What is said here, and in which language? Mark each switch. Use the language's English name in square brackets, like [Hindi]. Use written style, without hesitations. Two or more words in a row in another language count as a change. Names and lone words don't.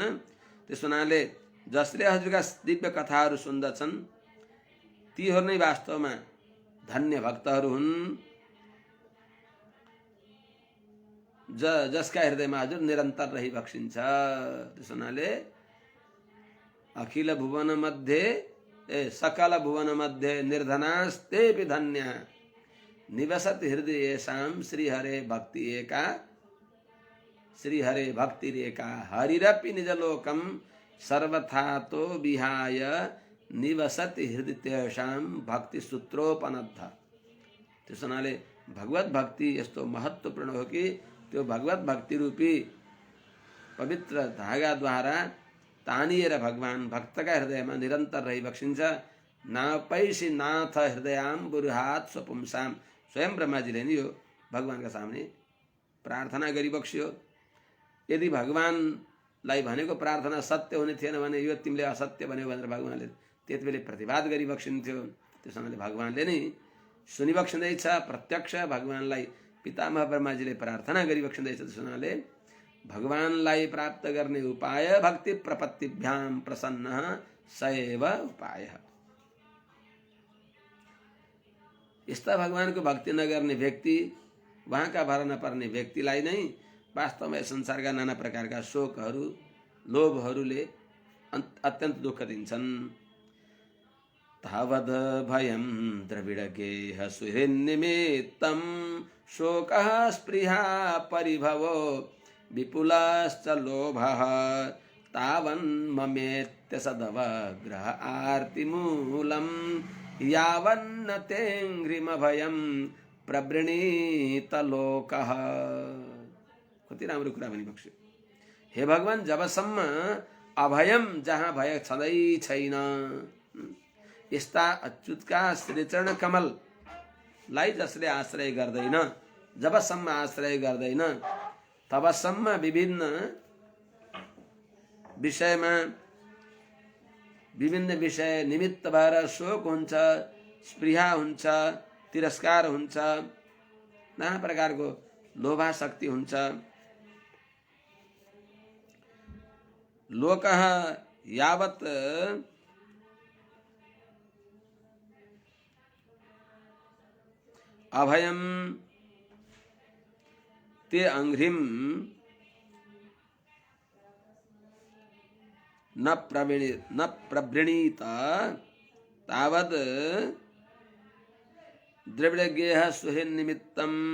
[Nepali] त्यस हुनाले जसले हजुरका दिव्य कथाहरू सुन्दछन् तीहरू नै वास्तवमा धन्य भक्तहरू हुन्, जसका हृदयमा हजुर निरन्तर रहिबक्सिन्छ। त्यस हुनाले [Sanskrit] अखिल भुवन मध्ये सकल भुवन मध्ये निर्धनास्तेपि धन्यः निवसत हृदयेषां श्रीहरे भक्ति एका, श्रीहरे भक्तिरेका हरिरपि निजलोकं सर्वथा तो विहाय निवसति हृदय तेषां भक्ति सूत्रोपनद्ध। [Nepali] त्यस हुनाले भगवत भक्ति यस्तो महत्त्वपूर्ण हो कि त्यो भगवत भक्ति रूपी पवित्र धागाद्वारा तानिएर भगवान भक्तका हृदयमा निरन्तर रहिबक्सिन्छ। [Sanskrit] नापैसी नाथ हृदयाम्बुरुहात स्वपुंसाम, [Nepali] स्वयं ब्रह्माजीले नि यो भगवानका सामने प्रार्थना गरिबक्स्यो। यदि भगवानलाई भनेको प्रार्थना सत्य हुने थिएन भने यो तिमीले असत्य भन्यो भनेर भगवानले त्यतिबेला प्रतिवाद गरिबक्सिन्थ्यो। त्यसैले भगवानले नै सुनिबक्सिँदैछ, प्रत्यक्ष भगवानलाई पितामह ब्रह्माजीले प्रार्थना गरिबक्सिँदैछ। त्यसैले भगवानलाई प्राप्त गर्ने उपाय [Sanskrit] भक्ति प्रपत्तिभ्याम प्रसन्नः सएव उपायः। [Nepali] यस्ता भगवानको भक्ति नगर्ने व्यक्ति, वहाँका भर नपर्ने व्यक्तिलाई नै वास्तवमा संसारका नाना प्रकारका शोकहरू लोभहरूले अत्यन्त दुःख दिन्छन्। [Sanskrit] तावद् भयं द्रविडगेह सुहृन्निमित्तं शोकः स्पृहा परिभवो विपुलश्च लोभः तावन्ममेत्य सदवग्रह आर्तिमूलं यावन्न तेङ्घ्रिमभयं प्रवृणीत लोकः। [Nepali] कति राम्रो कुरा भनिबक्स्यो। हे भगवान, जबसम्म अभयम, जहाँ भय छँदै छैन, यस्ता अच्युतका श्रीचरण कमललाई जसले आश्रय गर्दैन, जबसम्म आश्रय गर्दैन, तबसम्म विभिन्न विषयमा विभिन्न विषय निमित्त भएर शोक हुन्छ, स्पृहा हुन्छ, तिरस्कार हुन्छ, नाना प्रकारको लोभाशक्ति हुन्छ। [Sanskrit] लोकः यावत् अभयं ते अंघ्रिम न प्रवृणीत तावद् द्रविडगेह सुहृन्निमित्तं